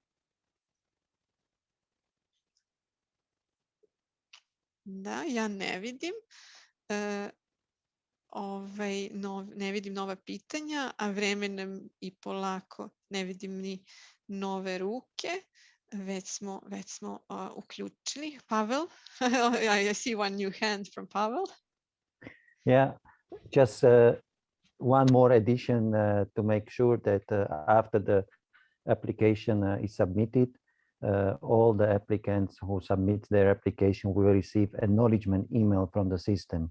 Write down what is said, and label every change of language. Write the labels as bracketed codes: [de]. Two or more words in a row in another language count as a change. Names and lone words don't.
[sr] Da, ja ne vidim. Ne vidim nova pitanja, a vreme nam i polako ne vidim ni nove ruke. Već smo uključili. [en] Pavel, I see one new hand from Pavel. Yeah, just one more addition to make sure that after the application is submitted, all the applicants who submit their application will receive acknowledgement email from the system.